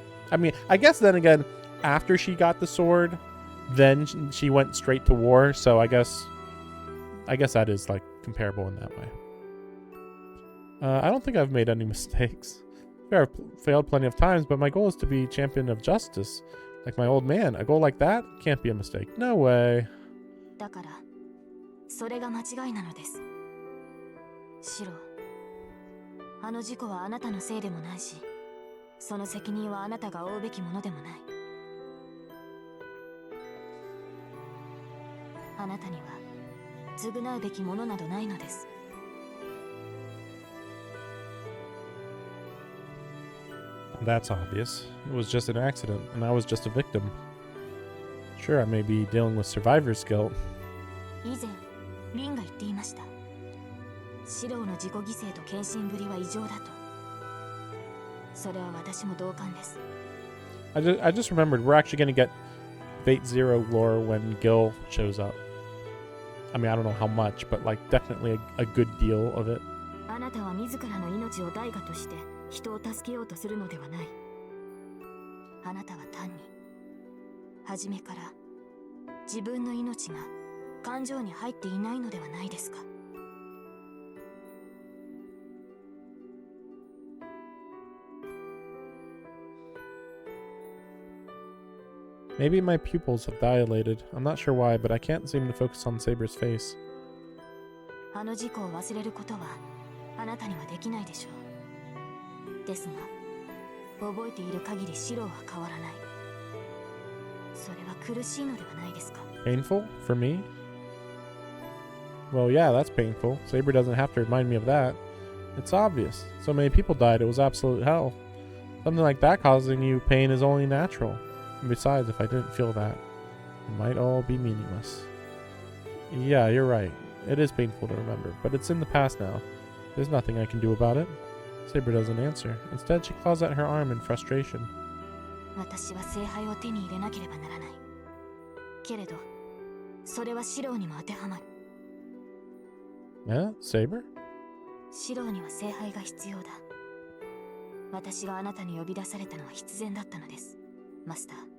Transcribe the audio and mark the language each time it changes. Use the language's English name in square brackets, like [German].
[English] I mean, I guess then again, after she got the sword, then she went straight to war. So I guess that is like comparable in that way. I don't think I've made any mistakes. I've failed plenty of times, but my goal is to be champion of justice. Like my old man, a goal like that can't be a mistake. No way. [Japanese] だから、それが間違いなのです。シロ、あの事故はあなたのせいでもないし、その責任はあなたが負うべきものでもない。あなたには償うべきものなどないのです。 [English] That's obvious. It was just an accident, and I was just a victim. Sure, I may be dealing with survivor's guilt. [Japanese] 以前、リンが言っていました。シローの自己犠牲と献身ぶりは異常だと。それは私も同感です。 [English] I just remembered we're actually going to get Fate Zero lore when Gil shows up. I mean, I don't know how much, but like definitely a good deal of it. [Japanese] あなたは自らの命を代価として人を助けようとするのではない。あなたは単に初めから自分の命が感情に入っていないのではないですか。 [English] Maybe my pupils have dilated. I'm not sure why, but I can't seem to focus on Saber's face. [Japanese] あの事故を忘れることはあなたにはできないでしょう。ですが、覚えている限りシローは変わらない。それは苦しいのではないですか。 [English] Painful? For me? Well, yeah, that's painful. Saber doesn't have to remind me of that. It's obvious. So many people died, it was absolute hell. Something like that causing you pain is only natural. And besides, if I didn't feel that, it might all be meaningless. Yeah, you're right. It is painful to remember, but it's in the past now. There's nothing I can do about it. Saber doesn't answer. Instead, she claws at her arm in frustration. [Japanese] 私は聖杯を手に入れなければならない。けれど、それはシローにも当てはまる。 [English] Yeah, Saber? [Japanese] シローには聖杯が必要だ。私があなたに呼び出されたのは必然だったのです、マスター。